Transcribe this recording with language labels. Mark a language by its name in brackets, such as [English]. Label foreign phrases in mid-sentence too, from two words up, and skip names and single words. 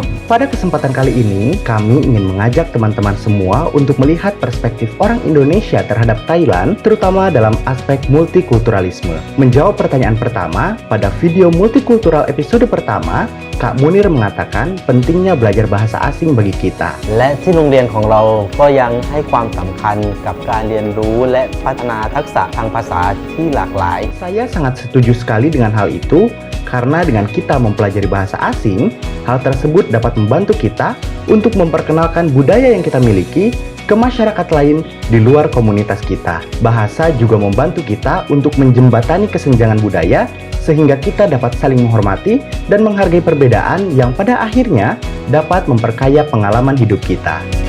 [Indonesian] Pada kesempatan kali ini, kami ingin mengajak teman-teman semua untuk melihat perspektif orang Indonesia terhadap Thailand, terutama dalam aspek multikulturalisme. Menjawab pertanyaan pertama, pada video multikultural episode pertama, Kak Munir mengatakan pentingnya belajar bahasa asing bagi kita. [Thai] และที่โรงเรียนของเราก็ยังให้ความสำคัญกับการเรียนรู้และพัฒนาทักษะทางภาษาที่หลากหลาย [Indonesian] Saya sangat setuju sekali dengan hal itu, karena dengan kita mempelajari bahasa asing, hal tersebut dapat membantu kita untuk memperkenalkan budaya yang kita miliki ke masyarakat lain di luar komunitas kita. Bahasa juga membantu kita untuk menjembatani kesenjangan budaya, sehingga kita dapat saling menghormati dan menghargai perbedaan yang pada akhirnya dapat memperkaya pengalaman hidup kita.